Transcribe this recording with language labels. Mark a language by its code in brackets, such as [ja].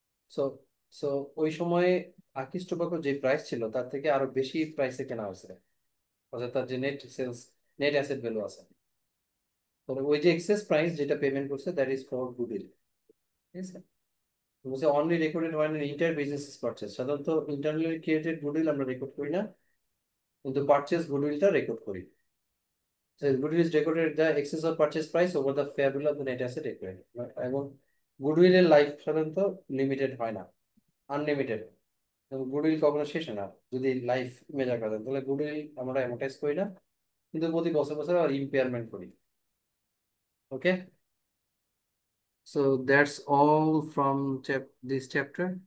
[bn] So so ওই সময়ে আকিস টোবাকো যে প্রাইস ছিল তার থেকে আরো বেশি প্রাইসে কেনা হয়েছে, অর্থাৎ তার যে নেট অ্যাসেট ভ্যালু আছে। তবে ওই যে এক্সেস প্রাইস যেটা পেমেন্ট করছে, [en] that is for goodwill, [bn] ঠিক আছে। বলছে only recorded one inter business purchase. সাধারণত ইন্টারনালি ক্রিয়েটেড গুডউইল আমরা রেকর্ড করি না, কিন্তু পারচেজ গুডউইলটা রেকর্ড করি। [en] So goodwill is recorded the excess of purchase price over the fair value of the net asset acquired. [bn] এবং গুডউইলের লাইফ সাধারণত limited হয় না, আনলিমিটেড। গুডউইল কখনো শেষ হয় না যদি লাইফ মেজার করা যায়, তাহলে গুডউইল আমরা অ্যামortize করি না, কিন্তু প্রতি বছর বছর আর ইম্পেয়ারমেন্ট করি। [en] Okay, so that's all from this chapter.